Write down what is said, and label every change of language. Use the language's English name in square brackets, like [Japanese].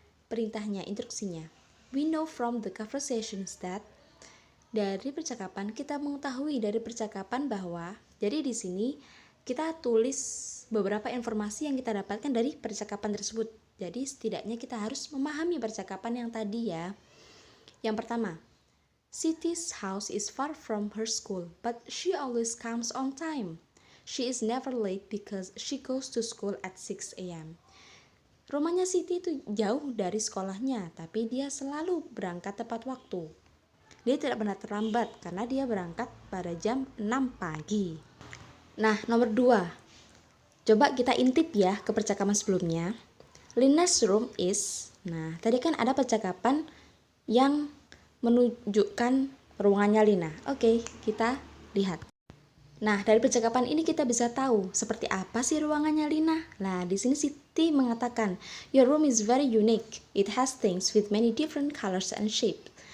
[Indonesian] Perintahnya, instruksinya. [English] We know from the conversation that, [Indonesian] dari percakapan kita mengetahui dari percakapan bahwa, jadi di sini kita tulis beberapa informasi yang kita dapatkan dari percakapan tersebut. Jadi setidaknya kita harus memahami percakapan yang tadi ya. Yang pertama, [English] Siti's house is far from her school, but she always comes on time. She is never late because she goes to school at 6 a.m. [Indonesian] Rumahnya Siti itu jauh dari sekolahnya, tapi dia selalu berangkat tepat waktu. Dia tidak pernah terlambat karena dia berangkat pada jam 6 pagi. Nah, nomor 2. Coba kita intip ya ke percakapan sebelumnya. [English] Lina's room is, [Indonesian] nah tadi kan ada percakapan yang menunjukkan ruangannya Lina. Oke, kita lihat. Nah, dari percakapan ini kita bisa tahu seperti apa sih ruangannya Lina. Nah, di sini Siti mengatakan, [English] "Your room is very unique. It has things with many different colors and shapes."